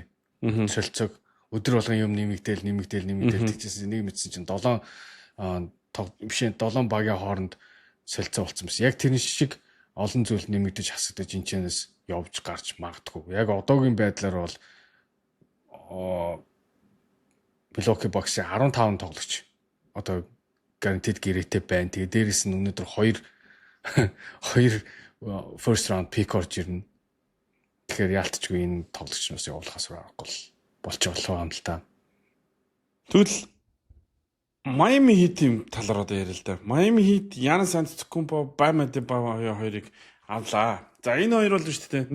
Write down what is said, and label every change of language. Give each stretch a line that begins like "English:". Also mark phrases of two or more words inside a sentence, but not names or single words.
Mongolian: Солилцоог өдөр болгон юм нэмэгдээл тэгчихсэн нэг мэдсэн чинь 7 багийн хооронд солилцоо болцсон байсан. Яг тэр шиг олон зүйл нэмэгдэж хасагдаж энэчнээс явж гарч магадгүй. Яг одоогийн байдлаар бол Milwaukee Bucks-ийн 15 тоглогч одоо guaranteed гэрээтэй байна. Тэгээ дээрэс нь өнөөдөр 2
English: first round pick
Mongolian: орж ирнэ. Тэгэхээр яалтчгүй энэ тоглогч нас явуулахаас аргагүй болж болох юм л та. Тэгвэл Miami Heat-ийн талаар одоо яриа л да. Miami Heat Giannis Antetokounmpo, Bam Adebayo хоёрыг авлаа. За энэ хоёр бол шүү дээ.